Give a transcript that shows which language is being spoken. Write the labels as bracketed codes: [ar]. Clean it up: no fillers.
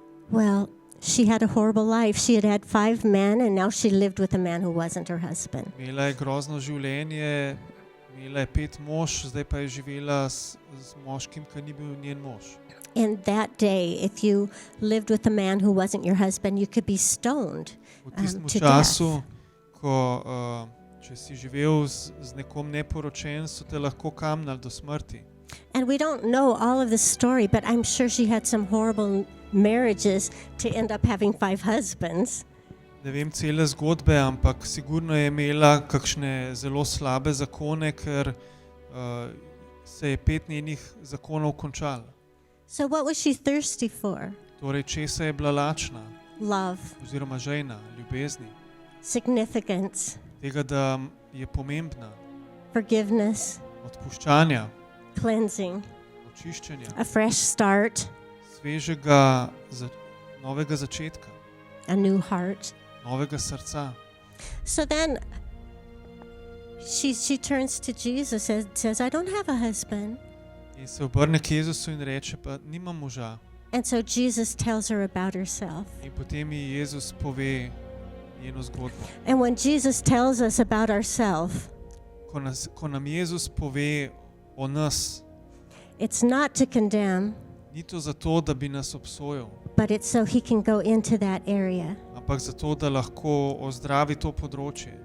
[en] Well, she had a horrible life. She had had 5 men, and now she lived with a man who wasn't her husband. [sl] Imela je grozno življenje, imela je 5 mož, zdaj pa je živela z moškim, ki ni bil njen mož. [en] In that day, if you lived with a man who wasn't your husband, you could be stoned [sl] V tistem [en] to [sl] času, [en] death. [sl] ko Če si živel z nekom neporočen, so te lahko kamnali do smrti. [en] And we don't know all of the story, but I'm sure she had some horrible marriages to end up having 5 husbands. [sl] Ne vem cele zgodbe, ampak sigurno je imela kakšne zelo slabe zakone, ker se je 5 njenih zakonov končalo. [en] So what was she thirsty for? [sl] Torej, česa je bila lačna, [en] Love, [sl] oziroma žejna, ljubezni, [en] significance, [sl] tega, da je pomembna, [en] forgiveness, [sl] odpuščanja, [en] cleansing, [sl] očiščenja, [en] a fresh start, [sl] svežega, novega začetka, [en] a new heart. [sl] novega srca. [en] So then she turns to Jesus and says, I don't have a husband. [sl] In se obrne k Jezusu in reče, pa nimam moža. [en] And so Jesus tells her about herself. [sl] In potem ji Jezus pove njeno zgodbo. [en] And when Jesus tells us about ourselves, [sl] Ko nam Jezus pove o nas, [en] it's not to condemn, [sl] ni to zato, da bi nas obsojal, [en] but it's so he can go into that area [sl] ampak zato, da lahko ozdravi to področje